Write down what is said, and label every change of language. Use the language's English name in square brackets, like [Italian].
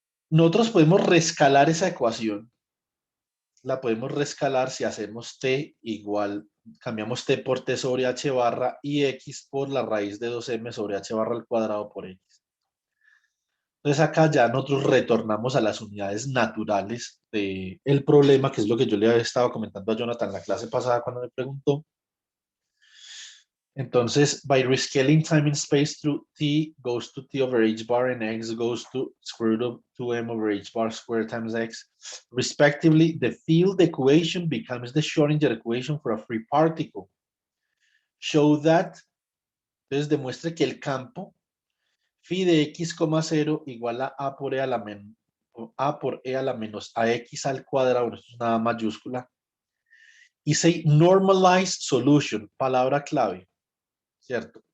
[Spanish] Nosotros podemos rescalar esa ecuación, la podemos rescalar si hacemos t igual, cambiamos t por t sobre h barra y x por la raíz de 2m sobre h barra al cuadrado por x. Entonces acá ya nosotros retornamos a las unidades naturales del problema, que es lo que yo le había estado comentando a Jonathan en la clase pasada cuando me preguntó. [English] Entonces, by rescaling time and space through t goes to t over h bar and x goes to square root of 2m over h bar squared times x, respectively, the field equation becomes the Schrödinger equation for a free particle. Show that, [Spanish] entonces demuestre que el campo phi de x, 0 igual a por e a la menos ax al cuadrado, esto es una mayúscula, y [English] say normalized solution, [Spanish] palabra clave, ¿cierto?